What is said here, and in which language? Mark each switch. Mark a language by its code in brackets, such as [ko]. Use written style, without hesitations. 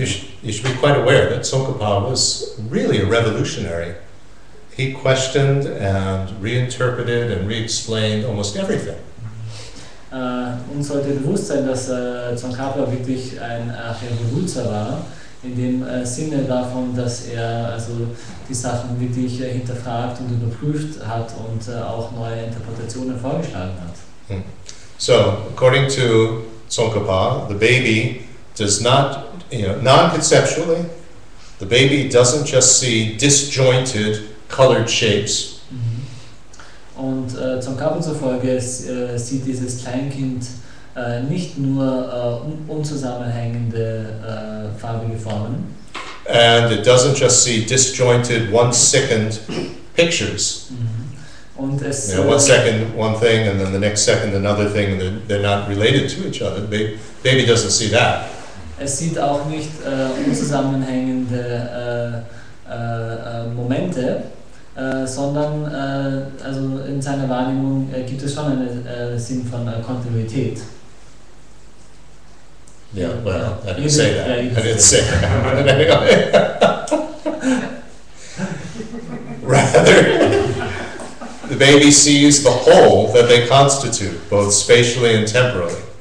[en] You should be quite aware that Tsongkhapa was really a revolutionary. He questioned and reinterpreted and re-explained almost everything. [de] Uns sollte bewusst sein, dass Tsongkhapa wirklich ein Revoluzer war, in dem Sinne davon, dass er also die Sachen wirklich hinterfragt und überprüft hat und auch neue Interpretationen vorgeschlagen hat. [en] So, according to Tsongkhapa, the baby does not, non-conceptually, the baby doesn't just see disjointed colored shapes. [de] Und Tsongkhapa zufolge sieht dieses Kleinkind nicht nur unzusammenhängende farbige Formen. [en] And it doesn't just see disjointed 1 second pictures. [de] Und es, [en] 1 second one thing and then the next second another thing, and they're not related to each other. Baby doesn't see that. [de] Es sieht auch nicht unzusammenhängende Momente, sondern also in seiner Wahrnehmung gibt es schon einen Sinn von Kontinuität. [en] Yeah, well, I didn't say that. I didn't say that. Rather, the baby sees the whole that they constitute, both spatially and temporally.